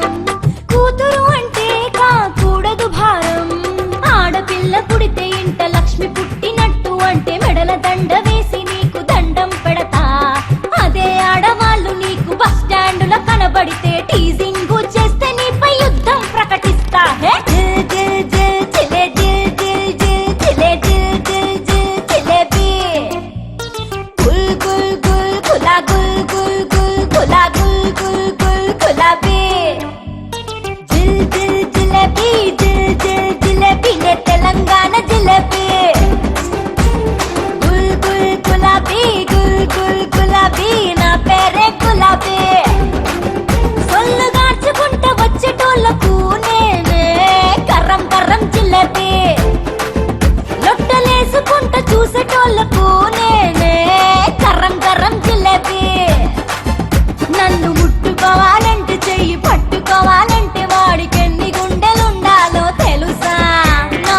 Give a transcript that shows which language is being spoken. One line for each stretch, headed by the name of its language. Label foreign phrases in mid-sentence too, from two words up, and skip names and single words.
Telugu: కూతురు అంటే కాకూడదు భారం ఆడపిల్ల పుడితే ఇంట లక్ష్మి పుట్టినట్టు అంటే మెడల దండ వేసి నీకు దండం పెడతా అదే ఆడవాళ్ళు నీకు
English: bus stands
Telugu: కనబడితే టీజింగ్ చేస్తే నీపై యుద్ధం ప్రకటిస్తా హే జిల్ జిల్ జిల్ చిలే జిల్ జిల్ జిల్ చిలే జిల్ జిల్ జిల్ చిలేబీ గుల్ గుల్ గుల్ గులా గుల్ గుల్ గుల్ గులా గుల్ గుల్ గుల్ గులాబీ జిల్ జిల్ జిలేబీ జిల్ జిల్ జిలేబీ నే తెలంగాణ జిలేబీ గుల్ గుల్ గులాబీ గుల్ గుల్ గులాబీ నా పేరే గులాబీ సొల్లు గార్చుకుంట వచ్చేటోళ్ళకు నేనే కర్రం కర్రం జిలేబీ లొట్టలేసుకుంట చూసేటోళ్ళకు నేనే కర్రం కర్రం జిలేబీ నన్ను ముట్టుకోవాలంటే చెయ్యి పట్టుకోవాలంటే వాడికెన్ని గుండెలుండాలో తెలుసా నా